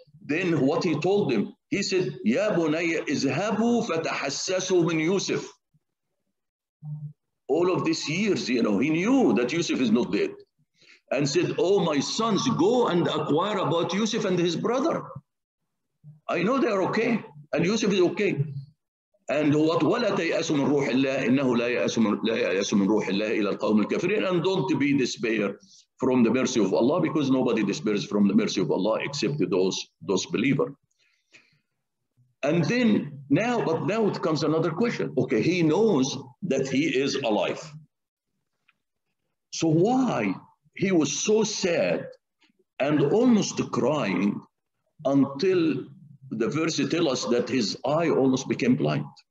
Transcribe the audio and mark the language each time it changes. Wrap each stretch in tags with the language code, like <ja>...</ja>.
<en>Then what he told them, he said,</en> <ar>يا بني اذهبوا فتحسسوا من يوسف.</ar> <en>All of these years, he knew that Yusuf is not dead. And said, oh, my sons, go and acquire about Yusuf and his brother. I know they are okay. And Yusuf is okay. And what</en> <ar>ولا تيأسوا من روح الله إنه لا يأس من روح الله إلى القوم الكافرين.</ar> <en>And don't be despair from the mercy of Allah, because nobody despairs from the mercy of Allah except those believers. And then now it comes another question. Okay, he knows that he is alive. So why he was so sad and almost crying until the verse tells us that his eye almost became blind?</en>